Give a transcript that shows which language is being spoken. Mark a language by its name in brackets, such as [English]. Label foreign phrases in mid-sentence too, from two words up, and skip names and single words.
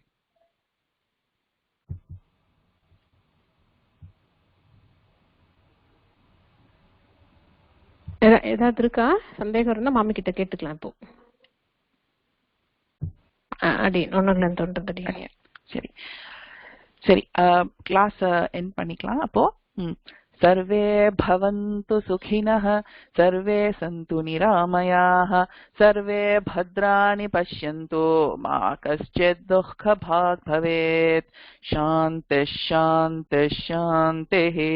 [Tamil] ஏதாவது இருக்கா? சந்தேகம் இருந்தா மாமி கிட்ட கேட்டுக்கலாம். இப்போ சரி சரி, [English] class end [Tamil] பண்ணிக்கலாம். [Sanskrit] அப்போ सर्वे भवन्तु सुखिनः, सर्वे सन्तु निरामयाः, सर्वे भद्राणि पश्यन्तु, मा कश्चित् दुःखभाग् भवेत्. शान्तिः शान्तिः शान्तिः.